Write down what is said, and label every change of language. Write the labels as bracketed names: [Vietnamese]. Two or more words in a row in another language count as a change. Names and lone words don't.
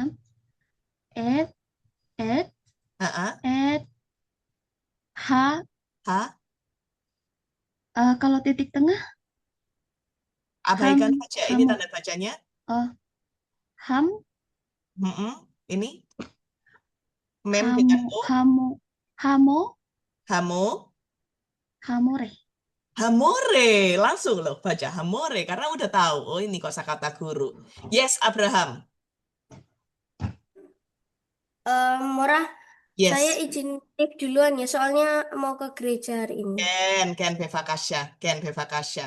[Indonesian] ha, Ha? Kalau titik tengah, Abaikan [Hebrew] ham, [Indonesian] saja ini [Hebrew] hamu, [Indonesian] tanda bacanya. [Hebrew] oh, ham, [Indonesian] Mm-mm. Ini mem [Hebrew] hamu, [Indonesian] dengan O. [Hebrew] hamu, hamo, Hamo. hamore. Hamore. [Indonesian] Langsung loh baca hamore karena udah tahu. Oh ini kosakata guru. Yes, Abraham. Mora, saya Yes. izin live duluan ya, soalnya mau ke gereja hari ini. [Hebrew] Ken bevakasya. Ken bevakasya.